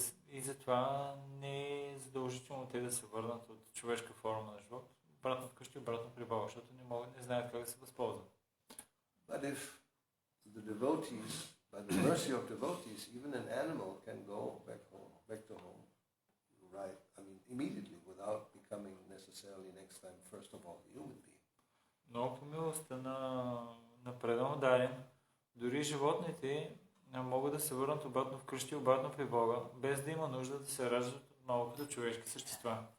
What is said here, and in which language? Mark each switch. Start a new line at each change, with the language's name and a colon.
Bulgarian: И затова не е задължително те да се върнат от човешка форма на живот, обратно вкъщи, обратно при Бога, защото не знаят как да се възползват.
English: But if the devotees, by the mercy of devotees, even an animal can go back to home, right? I mean, immediately, without becoming necessarily next time, first of all, a human being.
Bulgarian: Но по милостта на предан дарен, дори животните могат да се върнат обратно вкъщи, обратно при Бога, без да има нужда да се раждат отново като човешки същества.